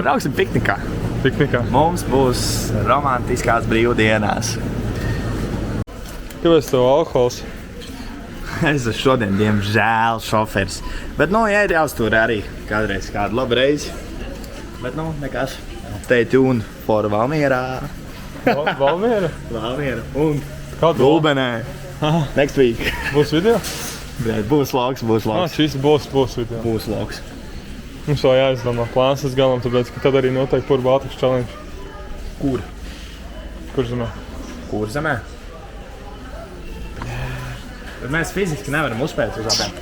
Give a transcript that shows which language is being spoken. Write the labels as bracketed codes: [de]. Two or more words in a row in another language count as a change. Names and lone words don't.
[lv] Brauksim piknikā. Mums būs romantiskās brīvdienās. Kāpēc tev alkohols? Es esmu šodien, diemžēl, šofers. Bet, ja ir jāuztur arī kādreiz kādu labu reizi. Bet, nekas. [en] Stay tuned for Valmierā. [lv] Valmiera? Valmiera. Un Gulbenē. [en] Next week. [lv] Būs video? Būs vlogs. Šis būs video. Būs vlogs. Mums vēl jāizdomā plāns līdz galam, tāpēc, ka tad arī noteikti Pur Baltics challenge. Kur? Kur zemē? Bet mēs fiziski nevaram uzspēt uz abiem.